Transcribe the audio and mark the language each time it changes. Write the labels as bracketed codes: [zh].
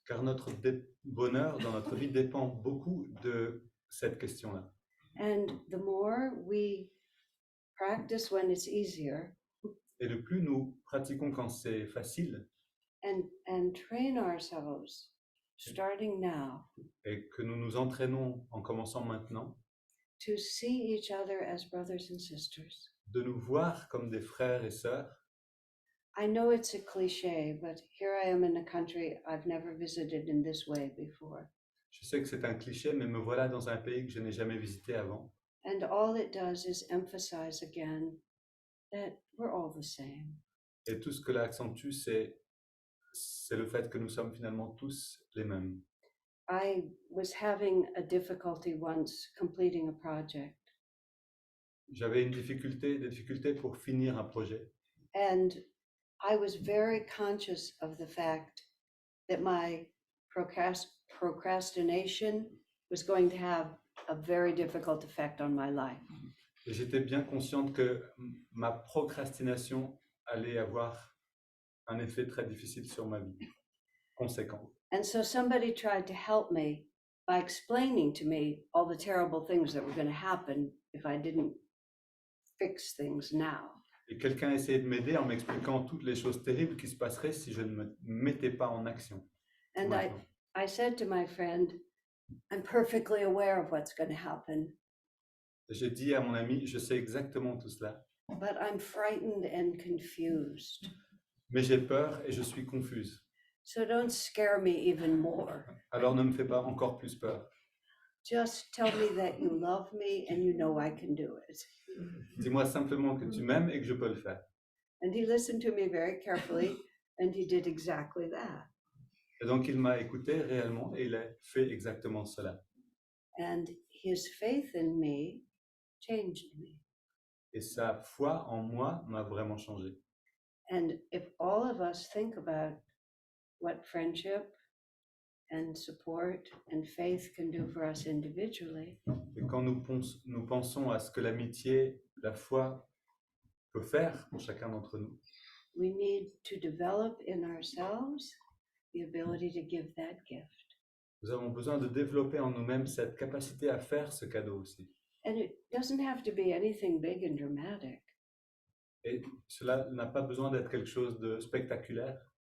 [fr] Car notre bonheur dans notre vie dépend beaucoup de cette question-là. [en] And the more we practice when it's easier [fr] Et le plus nous pratiquons quand c'est facile [en] and train ourselves starting now [fr] et que nous nous entraînons en commençant maintenant, [en] to see each other as brothers and sisters. [fr] de nous voir comme des frères et sœurs. [en] I know it's a cliche, but here I am in a country I've never visited in this way before. [fr] Je sais que c'est un cliché, mais me voilà dans un pays que je n'ai jamais visité avant. [en] And all it does is emphasize again that we're all the same. [fr] Et tout ce que l'accentue, c'est le fait que nous sommes finalement tous les mêmes. [en] I was having a difficulty once completing a project, [fr] J'avais des difficultés pour finir un projet. [en] and I was very conscious of the fact that my procrastination was going to have a very difficult effect on my life. [fr] Et j'étais bien consciente que ma procrastination allait avoir un effet très difficile sur ma vie, conséquent. [en] And so somebody tried to help me by explaining to me all the terrible things that were going to happen if I didn't fix things now. [fr] Et quelqu'un essayait de m'aider en m'expliquant toutes les choses terribles qui se passeraient si je ne me mettais pas en action. [en] And [fr] maintenant. [en] I said to my friend, I'm perfectly aware of what's going to happen, [fr] J'ai dit à mon ami, je sais exactement tout cela, [en] but I'm frightened and confused. [fr] mais j'ai peur et je suis confuse. [en] So don't scare me even more. [fr] Alors ne me fais pas encore plus peur. [en] Just tell me that you love me and you know I can do it. [fr] Dis-moi simplement que tu m'aimes et que je peux le faire. [en] And he listened to me very carefully, and he did exactly that. [fr] Et donc il m'a écouté réellement et il a fait exactement cela. [en] And his faith in me changed me. [fr] Et sa foi en moi m'a vraiment changé. [en] And if all of us think about what friendship and support and faith can do for us individually, [fr] Et quand nous pensons à ce que l'amitié, la foi peut faire pour chacun d'entre nous, [en] we need to develop in ourselves the ability to give that gift. [fr] Nous avons besoin de développer en nous-mêmes cette capacité à faire ce cadeau aussi. [en] And it doesn't have to be anything big and dramatic. [fr] Et cela n'a pas besoin d'être quelque chose de spectaculaire.